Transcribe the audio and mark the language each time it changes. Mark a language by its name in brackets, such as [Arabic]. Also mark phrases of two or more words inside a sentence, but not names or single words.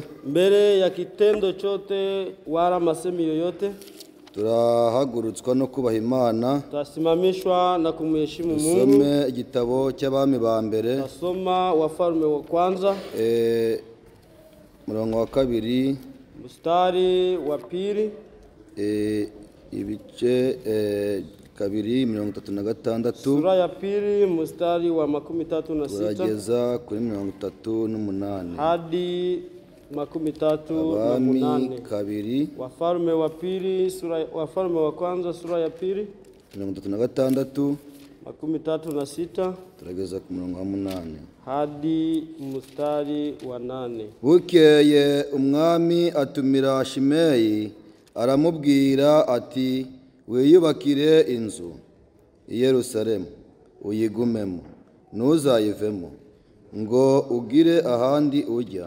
[Kinyarwanda] mbere ya [Swahili] kitendo chote wala masemi yoyote, [Kinyarwanda] turahagurutswa no kubaha Imana. [Swahili] Tutasimamishwa na kumheshimu Mungu. [Kinyarwanda] Tusome igitabo cy'abami ba mbere. [Swahili] Tasoma Wafalme wa kwanza. [Kinyarwanda] Murongo wa kabiri. [Swahili] Mstari wa pili. [Kinyarwanda] Ibice kabiri 36. [Swahili] Sura ya pili mstari wa 36. [Kinyarwanda] Turageza kuri 38. [Swahili] Hadi 38. [Kinyarwanda] Abami kabiri. [Swahili] Wafalme wa pili Wafalme wa kwanza sura ya pili 36. 36. [Kinyarwanda] Turageza ku murongo wa 8. [Swahili] Hadi mstari wa 8. [Kinyarwanda] Bukeye umwami atumira Shimeyi aramubwira ati, wiyubakire inzu i Yerusalemu uyigumemo, ntuzayivemo ngo ugire ahandi ujya.